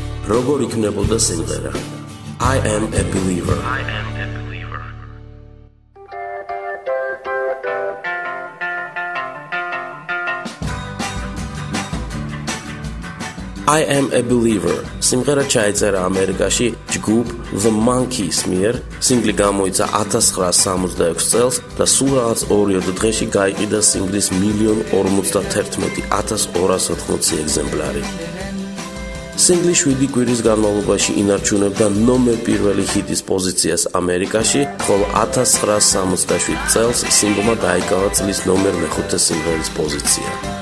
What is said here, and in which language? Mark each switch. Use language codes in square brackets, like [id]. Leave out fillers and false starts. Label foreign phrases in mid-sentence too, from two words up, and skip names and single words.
[ka] როგორ იქნებოდა სიმღერა. [en] I am a believer. I am a believer. [ka] სიმღერა ჩაიწერა ამერიკაში ჯგუფ The Monkees მიერ. სინგლი გამოიცა 1966 წელს და სულ რაღაც 2 დღეში გაიყიდა სინგლის 1,51,280 ეგზემპლარი. სინგლი 7 კვირის განმავლობაში ინარჩუნებდა ნომერ პირველი ჰიტის პოზიციას ამერიკაში, ხოლო 1967 წელს სინგლმა დაიკავა წლის ნომერ მეხუთე სიმღერის პოზიცია.